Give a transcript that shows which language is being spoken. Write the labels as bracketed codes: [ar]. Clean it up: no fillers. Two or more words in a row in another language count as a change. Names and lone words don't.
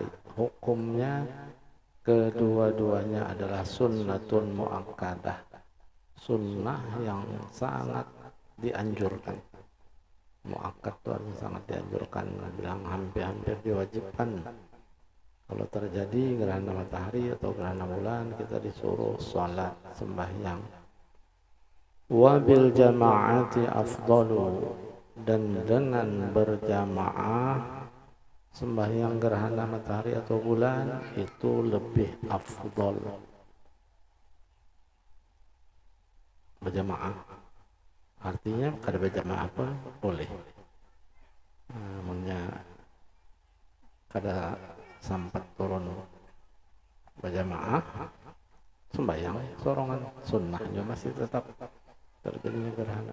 [id] Hukumnya kedua-duanya adalah [ar] sunnatun muakkadah, [id] sunnah yang sangat dianjurkan. Muakkad itu artinya sangat dianjurkan, bilang hampir-hampir diwajibkan. Kalau terjadi gerhana matahari atau gerhana bulan, kita disuruh sholat sembahyang. [ar] Wabil jama'ati afdalu, [id] dan dengan berjamaah sembahyang gerhana matahari atau bulan itu lebih afdal. Berjamaah artinya kada berjamaah pun boleh, namanya kada sampai turun berjamaah sembahyang sorongan, sunnahnya masih tetap terjadinya gerhana.